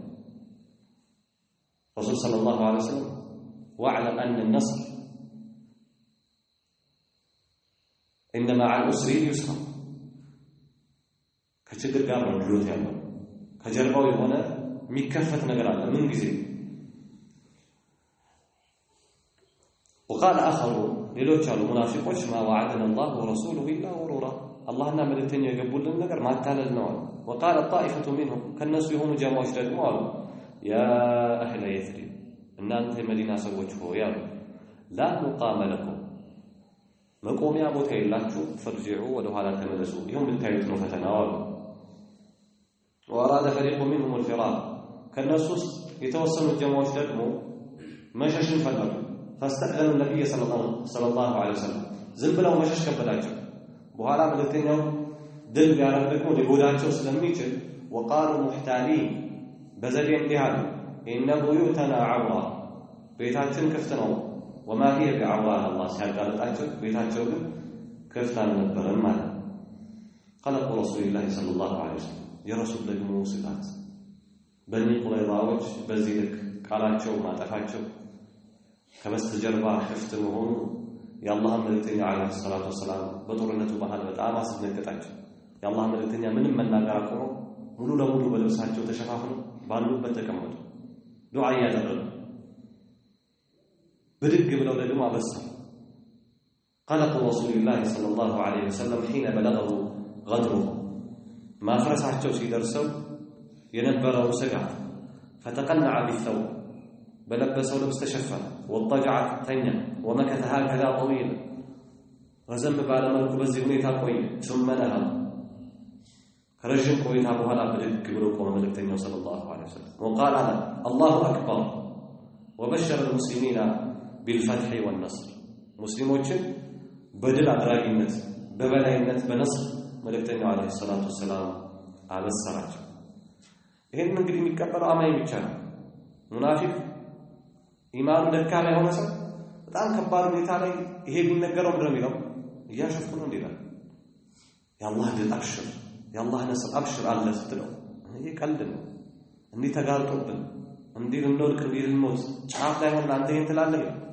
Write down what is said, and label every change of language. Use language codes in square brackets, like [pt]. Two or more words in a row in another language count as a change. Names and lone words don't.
[ar] رسول صلى الله عليه وسلم واعلم أن النصر إنما مع العسر يسرا [am] ከችግር ጋር ነው ድሎት ያለው። ከጀርባው የሆነ የሚከፈት ነገር አለ ምን ጊዜ። [ar] وقال آخرون [am] ሌሎች አሉ ሙናፊቆች [ar] ما وعدنا الله ورسوله إلا غرورا [am] አላህና መልእክተኛው የገቡልን ነገር ማታለል ነው። [ar] وقال طائفة منهم [am] ከነሱ የሆኑ ጀማዎች ደግሞ አሉ [ar] يا أهل يثرب [am] እናንተ የመዲና ሰዎች ሆይ አሉ [ar] لا مقام لكم [am] መቆሚያ ቦታ የላችሁ ፈርጂዑ ወደ ኋላ ተመለሱ ይሁን ብታዩት ነው ፈተናው አሉ። [ar] وأراد فريق منهم الفرار [am] ከነሱ የተወሰኑ ጀማዎች ደግሞ መሸሽን ፈለጉ። [ar] فاستأذنوا النبي صلى الله عليه وسلم [am] ዝም ብለው መሸሽ ከበዳቸው። በኋላ መልእክተኛው ድል ቢያደርግ ደግሞ ሊጎዳቸው ስለሚችል [ar] وقالوا محتالين [am] በዘዴ እንዲህ አሉ [ar] إن بيوتنا عورة [am] ቤታችን ክፍት ነው [ar] وما هي بعورة الله [am] ሲያጋለጣቸው ቤታቸው ግን ክፍት አልነበረም ማለት። [ar] قلق رسول الله صلى الله عليه وسلم [am] የረሱል ደግሞ ስጋት በኒ ቁረይዛዎች በዚህ ልክ ቃላቸው ማጠፋቸው ከበስተጀርባ ክፍት መሆኑ የአላህ መልእክተኛ [ar] عليه الصلاة والسلام [am] በጦርነቱ መሃል በጣም አስደነገጣቸው። የአላህ መልእክተኛ ምንም መናገር አቆመው ሙሉ ለሙሉ በልብሳቸው ተሸፋፍነው ባሉበት ተቀመጡ ዱዓ እያደረጉ ብድግ ብለው ደግሞ አበሰሩ። [ar] قلق رسول الله صلى الله عليه وسلم حين بلغه غدره [am] ማፍረሳቸው ሲደርሰው የነበረው ስጋት [ar] فتقنع بالثوب [am] በለበሰው ልብስ ተሸፈነ وضجع ተኛ [ar] ومكث هكذا [am] طويلا ረዘም ባለ መልኩ በዚህ ሁኔታ ቆየ። [ar] ثم نهى [am] ከረጅም ቆይታ በኋላ ብድግ ብሎ ቆመ መልእክተኛው [ar] صلى الله عليه وسلم [am] وقال [ar] الله أكبر وبشر المسلمين بالفتح والنصر [am] ሙስሊሞችን በድል አድራጊነት በበላይነት በነስር መልእክተኛው [ar] عليه الصلاة والسلام [am] አበሰራቸው። ይሄን እንግዲህ የሚቀበለው አማኝ ብቻ ነው። ሙናፊቅ ኢማኑ ደካማ የሆነ ሰው በጣም ከባድ ሁኔታ ላይ ይሄ ቢነገረው ምንድነው የሚለው እያሸፍኩ ነው እንዲላል የአላህ ድል አብሽር የአላህ ነስር አብሽር አለ ስትለው ይሄ ቀልድ ነው። እንዲህ ተጋልጦብን እንዲህ ልንወድቅ እንዲህ ልንሞት ጫፍ ላይ ሆነን አንተ ይሄን ትላለህ።